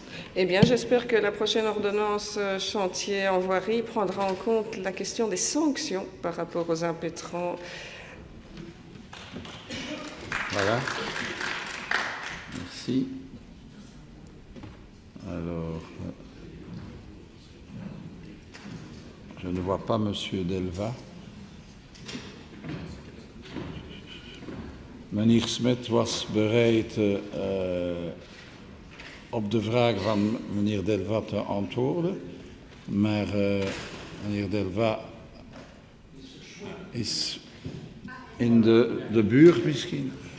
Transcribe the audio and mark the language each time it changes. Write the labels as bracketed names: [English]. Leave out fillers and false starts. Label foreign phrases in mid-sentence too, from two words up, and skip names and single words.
[French] Eh bien, j'espère que la prochaine ordonnance chantier en voirie prendra en compte la question des sanctions par rapport aux impétrants. Voilà. Merci. Alors, je ne vois pas M. Delva. [Dutch] Meneer Smet was bereid op de vraag van meneer Delva te antwoorden, maar meneer Delva is in de buurt misschien.